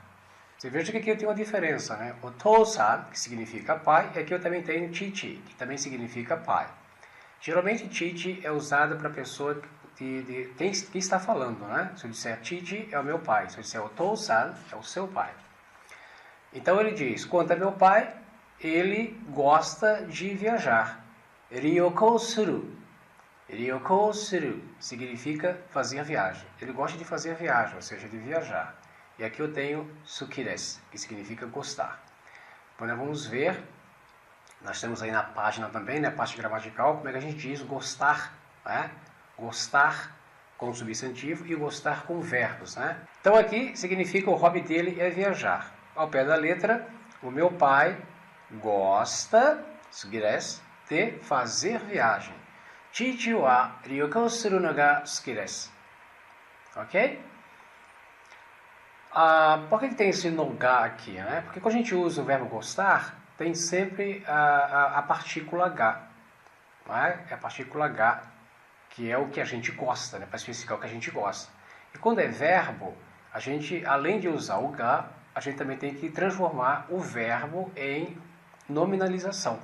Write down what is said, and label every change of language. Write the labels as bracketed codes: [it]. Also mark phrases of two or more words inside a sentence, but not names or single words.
[pt] Você veja que aqui eu tenho uma diferença, né? O Otou-san, que significa pai, e aqui eu também tenho chichi, que também significa pai. Geralmente, chichi é usado para a pessoa de quem está falando, né? Se eu disser chichi, é o meu pai. Se eu disser Otou-san, é o seu pai. Então ele diz, quanto a meu pai, ele gosta de viajar. [ja] 旅行する. 旅行する [pt] significa fazer viagem. Ele gosta de fazer viagem, ou seja, de viajar. E aqui eu tenho [ja] 好きです, [pt] que significa gostar. Então nós vamos ver, nós temos aí na página também, na parte gramatical, como é que a gente diz gostar, né? Gostar com substantivo e gostar com verbos, né? Então aqui significa o hobby dele é viajar. Ao pé da letra, o meu pai gosta, [ja] 好きです, [pt] de fazer viagem. [ja] 父は旅行するのが好きです. [pt] Ok? Por que tem esse [ja] のが [pt] aqui, né? Porque quando a gente usa o verbo gostar, tem sempre a partícula ga. Não é? É a partícula ga, que é o que a gente gosta, né? Para especificar o que a gente gosta. E quando é verbo, a gente, além de usar o ga, a gente também tem que transformar o verbo em nominalização.